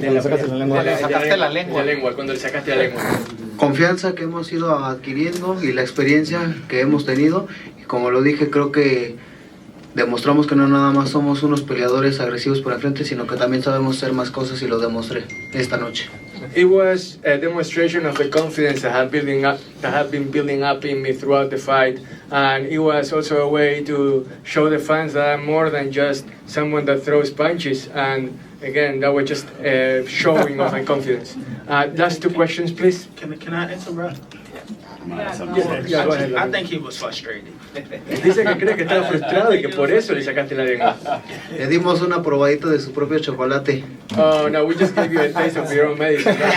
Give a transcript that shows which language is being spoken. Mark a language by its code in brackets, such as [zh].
[es] Cuando sacaste la lengua. Cuando le sacaste la lengua. Confianza que hemos ido adquiriendo y la experiencia que hemos tenido. Y como lo dije, creo que demostramos que no nada más somos unos peleadores agresivos por el frente, sino que también sabemos hacer más cosas y lo demostré esta noche. [en] It was a demonstration of the confidence that had been building up in me throughout the fight, and it was also a way to show the fans that I'm more than just someone that throws punches. And again, that was just showing of my confidence. Last two questions, please. Can I interrupt? Yeah, go ahead. I think he was frustrated. [es] Dice que cree que estaba frustrado y que por eso le sacaste la lengua. Le dimos una probadita de su propio chocolate. [en] Oh no, we just gave you a taste of your own medicine.